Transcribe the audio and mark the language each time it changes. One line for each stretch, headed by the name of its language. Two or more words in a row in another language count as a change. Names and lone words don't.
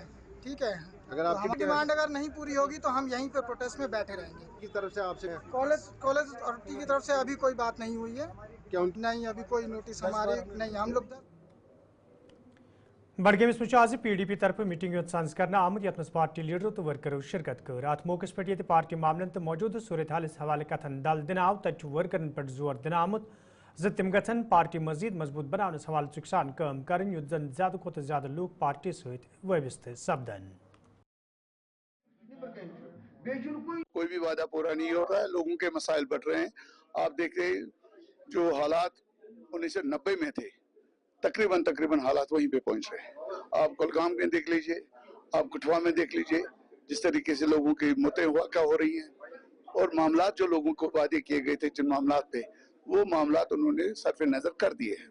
Hindi: ठीक है, अगर आपकी डिमांड अगर नहीं पूरी होगी तो हम यहीं पे प्रोटेस्ट में बैठे रहेंगे। किस तरफ से आपसे?
English: college authority
Hindi: की तरफ से अभी कोई बात नहीं हुई है। क्यों नहीं? अभी कोई नोटिस हमारे नहीं, हम लोग
Kashmiri: बडगेम आज PDP तरफ मीटिंग सांस करना आमुत यथ पार्टी लीडरों तो वर्करों शिरकत कर। अत मौके पे ये पार्टी मामलन तो मौजूद सूरत हाल हवाले कथन दल दिन आव तत वर्करन पे जोर दिन आमुत तिम गन पार्टी मजीद मजबूत बनाने हवाले चुकसान काम कर युत जन ज्यादा खुद ज्यादा लोग पार्टी सहित वाबस्त सपदन।
Hindi: कोई भी वादा पूरा नहीं हो रहा है, लोगों के मसाइल बढ़ रहे हैं। आप देख रहे हैं जो हालात 1990 में थे, तकरीबन हालात वहीं पे पहुंच रहे हैं। आप कुलगाम में देख लीजिए, आप कठुआ में देख लीजिए, जिस तरीके से लोगों की मौतें क्या हो रही हैं, और मामलात जो लोगों को वादे किए गए थे जिन मामलात पे, वो मामलात उन्होंने सरफ नजर कर दिए हैं।